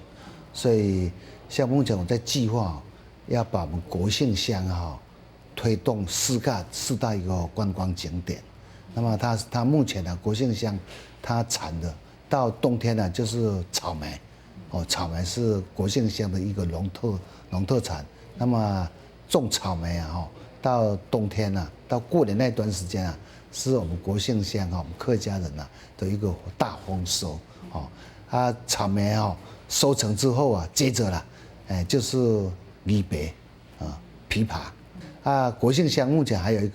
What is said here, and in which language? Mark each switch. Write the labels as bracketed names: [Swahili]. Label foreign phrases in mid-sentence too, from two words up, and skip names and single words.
[Chinese] 所以，像目前我在計劃，要把我們國姓鄉推動4大一個觀光景點。那麼它目前呢，國姓鄉它產的到冬天呢就是草莓，草莓是國姓鄉的一個農特產。那麼種草莓到冬天呢，到過年那段時間啊，是我們國姓鄉我們客家人的一個大豐收。草莓收成之後啊，接着啦，就是梨白枇杷國姓鄉目前還有一